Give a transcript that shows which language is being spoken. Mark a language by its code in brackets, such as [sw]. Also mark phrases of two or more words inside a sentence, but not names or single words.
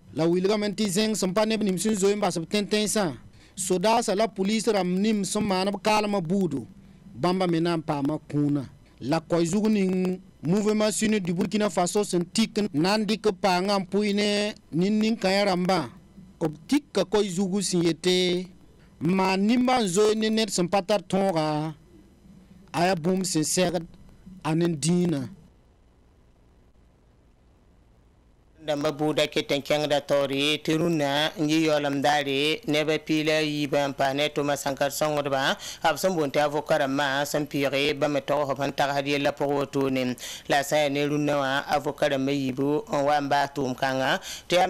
[mos] la wilgame tɩ zẽng sẽn pa neb nim sẽn zoe n bas b tẽn-tẽnsã sodaasã la pulis rãmb nim sẽn maan b kaalmã buudu bãmba me na n paama kũunã la koy-zug ning mouvement suni du Burkina Faso sẽn tik na n dɩk paangã n pʋɩ ne nin-nin-kãyã rãmbã b tika koy-zugu sẽn yete n maan nimbã n zoe ne ned sẽn pa tar tõoga a yaa bũmb sẽn sɛgd a nen dĩinã dãmba buuda ket n kẽngda taoore tɩ rũnnã n yɩ yaoolem daare nebã piila yiibã n paas ne tʋma sãnkar sõngdbã b sẽn boond tɩ avoka rãmbã sẽn pɩɩge bãmb togsb n tagsd yella pʋg wotone la sã ya ne rũnnã wã avoka rãmbã yiibu n wa n baas tʋʋm kãngã tɩ yaa